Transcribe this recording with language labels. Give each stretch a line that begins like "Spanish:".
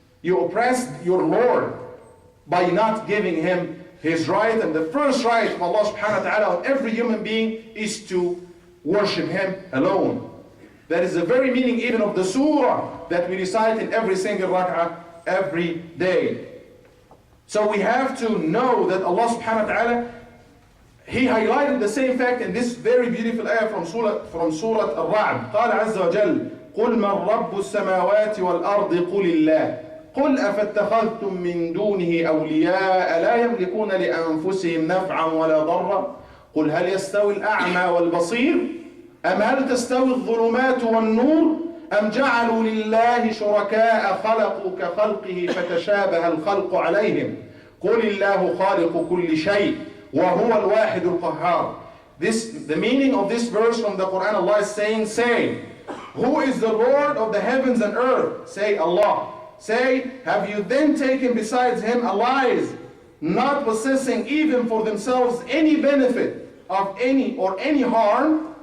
English: You oppress your Lord by not giving him his right, and the first right of Allah subhanahu wa ta'ala on every human being is to worship him alone. That is the very meaning even of the surah that we recite in every single rak'ah every day. So we have to know that Allah subhanahu wa ta'ala, He highlighted the same fact in this very beautiful ayah from Surah Al-Ra'd.
Arabic: قال عز وجل قل من رب السماوات والأرض قل الله قل أفاتخذتم من دونه أولياء لا يملكون لأنفسهم نفعا ولا ضرا قل هل يستوي الأعمى والبصير أم هل تستوي الظلمات والنور أم جعلوا لله شركاء خلقوا كخلقه فتشابه الخلق عليهم قل الله خالق كل شيء وهو الواحد القهار.
English: The meaning of this verse from the Quran, Allah is saying, say, who is the Lord of the heavens and earth? Say, Allah. Say, have you then taken besides him allies, not possessing even for themselves any benefit of any harm?